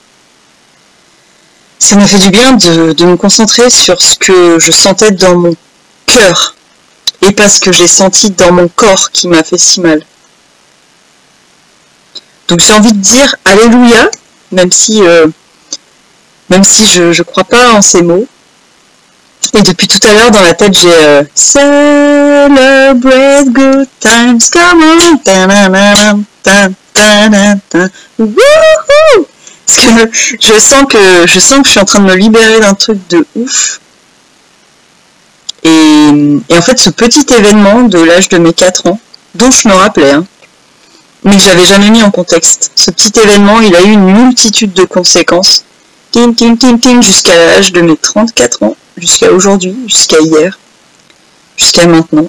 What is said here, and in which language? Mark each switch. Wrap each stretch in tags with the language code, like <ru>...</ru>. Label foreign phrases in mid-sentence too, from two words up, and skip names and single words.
<fr>Ça m'a fait du bien de me concentrer sur ce que je sentais dans mon cœur et pas ce que j'ai senti dans mon corps qui m'a fait si mal. Donc j'ai envie de dire alléluia, même si je crois pas en ces mots. Et depuis tout à l'heure, dans la tête, j'ai</fr> <en>Celebrate good times, come on, ta-na-na-na, ta-ta-na-ta, wouhou!</en> <fr>Parce que je sens que je suis en train de me libérer d'un truc de ouf. Et en fait, ce petit événement de l'âge de mes 4 ans, dont je me rappelais, hein, mais que j'avais jamais mis en contexte, ce petit événement, il a eu une multitude de conséquences, jusqu'à l'âge de mes 34 ans, jusqu'à aujourd'hui, jusqu'à hier, jusqu'à maintenant.</fr>